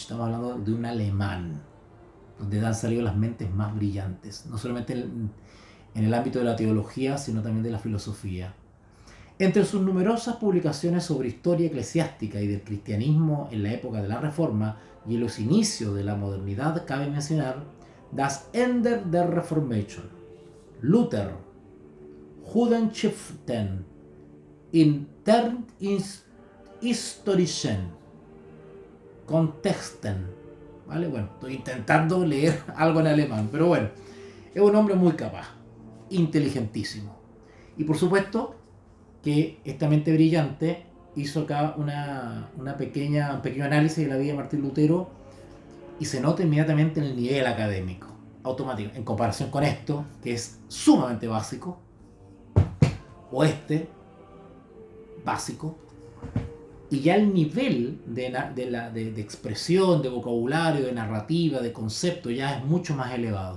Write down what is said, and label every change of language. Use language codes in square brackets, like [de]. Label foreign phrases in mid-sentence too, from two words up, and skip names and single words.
[es] Estamos hablando de un alemán, donde han salido las mentes más brillantes, no solamente en el ámbito de la teología, sino también de la filosofía. Entre sus numerosas publicaciones sobre historia eclesiástica y del cristianismo en la época de la Reforma y en los inicios de la modernidad, cabe mencionar Das Ende der Reformation, Luther, Judenschriften, intern historischen Kontexten. ¿Vale? Bueno, estoy intentando leer algo en alemán, pero bueno, es un hombre muy capaz, inteligentísimo. Y por supuesto que esta mente brillante hizo acá un pequeño análisis de la vida de Martín Lutero y se nota inmediatamente en el nivel académico, automático, en comparación con esto, que es sumamente básico, o básico, y ya el nivel de expresión, de vocabulario, de narrativa, de concepto, ya es mucho más elevado.